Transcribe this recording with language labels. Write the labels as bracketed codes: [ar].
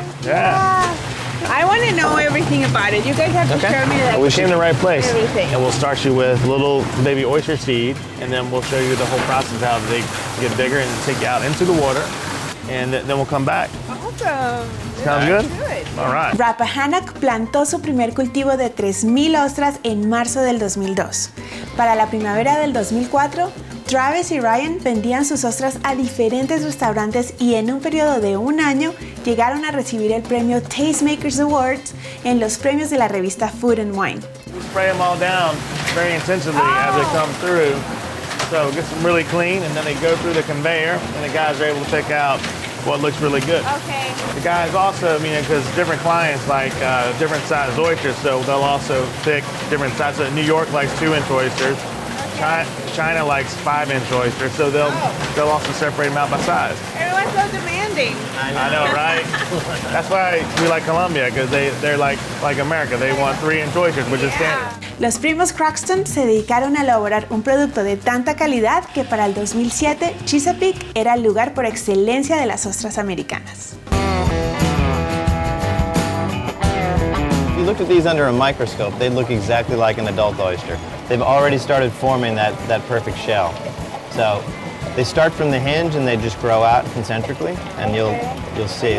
[en] Yeah. I want to know everything about it. You guys have to show me We came to the right place. Everything. And we'll start you with little baby oyster seed, and then we'll show you the whole process how they get bigger and take you out into the water, and then we'll come back. Awesome. Sounds good? Good. All right. [es] Rappahannock plantó su primer cultivo de 3,000 ostras en marzo del 2002. Para la primavera del 2004, Travis y Ryan vendían sus ostras a diferentes restaurantes y en un periodo de un año llegaron a recibir el premio Tastemakers Awards en los premios de la revista Food and Wine. [en] We spray them all down very intensively as they come through. So it gets them really clean, and then they go through the conveyor, and the guys are able to pick out what looks really good. Okay. The guys also, because different clients like different sized oysters, so they'll also pick different sizes. So New York likes 2-inch oysters. China likes 5-inch oysters, so they'll also separate them out by size. Everyone's so demanding. I know, right? That's why we like Colombia, because they're like America. They want 3-inch oysters, which is standard. [es] Los primos Croxton se dedicaron a elaborar un producto de tanta calidad que para el 2007 Chesapeake era el lugar por excelencia de las ostras americanas. [en] If you looked at these under a microscope, they'd look exactly like an adult oyster. They've already started forming that perfect shell. So they start from the hinge and they just grow out concentrically, and you'll see it.